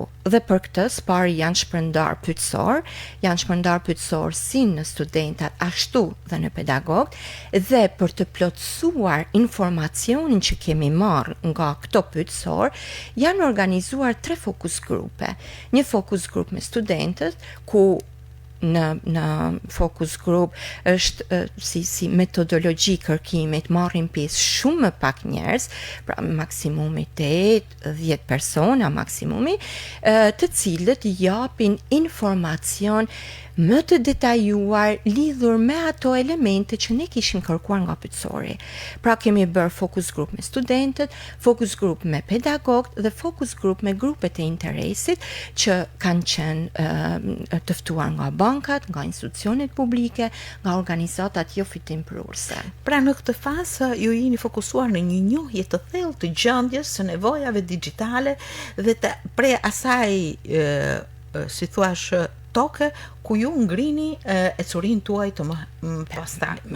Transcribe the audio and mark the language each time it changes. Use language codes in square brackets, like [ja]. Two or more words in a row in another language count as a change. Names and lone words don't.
[sq] Dhe për këtë, pari janë shpërndar pyetësor si në studentat, ashtu dhe në pedagog, dhe për të plotësuar informacionin që kemi marrë nga këto pyetësor, janë organizuar 3 fokus grupe. Një fokus grup me studentët, ku në [en] focus group [sq] është si metodologji kërkimit, marrin pjesë shumë më pak njerëz, pra maksimumi 8-10 persona maksimumi, të cilët japin informacion më të detajuar lidhur me ato elemente që ne kishim kërkuar nga pyetësori. Pra kemi bërë [en] focus group [sq] me studentët, [en] focus group [sq] me pedagogët dhe [en] focus group [sq] me grupet e interesit që kanë qenë të ftuar nga bankat, nga institucionet publike, nga organizatat jo fitimprurse. Pra në këtë fazë ju jeni fokusuar në një njohje të thellë të gjendjes së nevojave digjitale dhe të prej asaj si thuash toke ku ju ngrini ecurin tuaj të më pastajme.